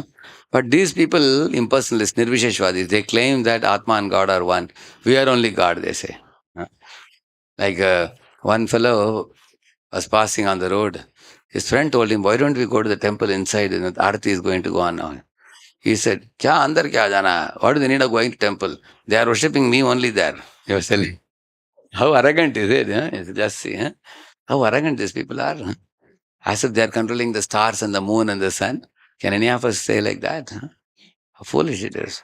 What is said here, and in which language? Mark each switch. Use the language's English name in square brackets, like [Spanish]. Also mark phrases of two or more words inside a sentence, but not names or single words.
[English] But these people, impersonalists, Nirvisheshwadis, they claim that Atma and God are one. We are only God, they say. Huh? Like one fellow was passing on the road. His friend told him, why don't we go to the temple inside? And the Arati is going to go on now. He said, [Hindi] क्या अंदर क्या जाना? [English] What do they need of going to temple? They are worshipping me only there. He was telling. How arrogant is it? Huh? Just see. Huh? How arrogant these people are. Huh? As if they are controlling the stars and the moon and the sun. Can any of us say like that? Huh? How foolish it is.